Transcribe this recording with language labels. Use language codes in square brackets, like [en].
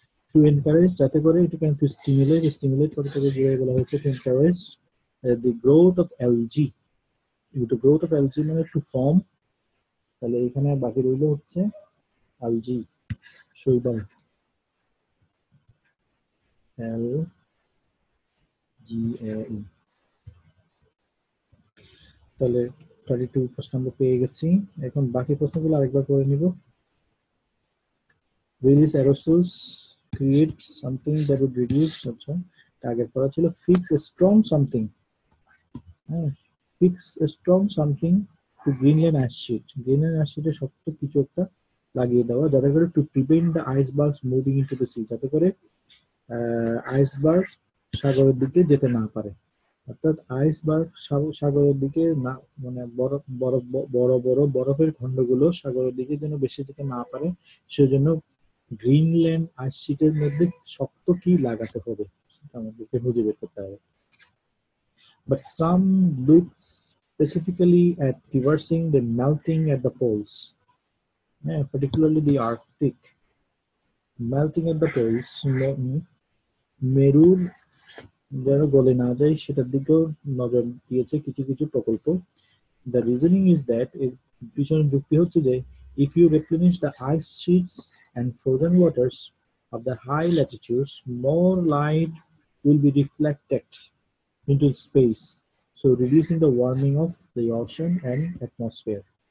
[en] to encourage, [bn] যাতে করে এটাকে [en] to stimulate, stimulate [bn] কথাটাকে ঘুরে বলা হয়েছে [en] to encourage the growth of algae, to growth of algae মানে to form, [bn] তাহলে এখানে বাকি রইল হচ্ছে [en] Algae, শৈবাল, L G A E. [bn] তাহলে 32 প্রশ্ন আমরা পেয়ে গেছি। এখন বাকি প্রশ্নগুলো আরেকবার করে নিব। [en] Release aerosols, create something that would reduce, [bn] আচ্ছা আগের পড়া ছিল [en] fix a strong something, হ্যাঁ fix a strong something to Greenland ice sheet, Greenland ice sheet [bn] এ শক্ত কিছু একটা লাগিয়ে দেওয়া যাতে করে [en] to prevent the icebergs moving into the sea, [bn] যাতে করে আইসবার্গ সাগরের দিকে যেতে না পারে। অর্থাৎ আইসবার্গ সাগরের দিকে না, মানে বরফ বরফ বড় বড় বরফের খণ্ডগুলো সাগরের দিকে যেন বেশি যেতে না পারে, সেজন্য গ্রিনল্যান্ড আইস শিটের মধ্যে শক্ত কি লাগাতে হবে আমাদেরকে খুঁজে বের করতে হবে। [en] But some look specifically at reversing the melting at the poles, particularly the Arctic. Melting at the poles, [bn] মেরুর যেন গলে না যায় সেটার দিকেও নজর দিয়েছে কিছু কিছু প্রকল্প। [en] The reasoning is that [bn] এর পিছনে যুক্তি হচ্ছে যে [en] if you replenish the ice sheets and frozen waters of the high latitudes, more light will be reflected into space, so reducing the warming of the ocean and atmosphere.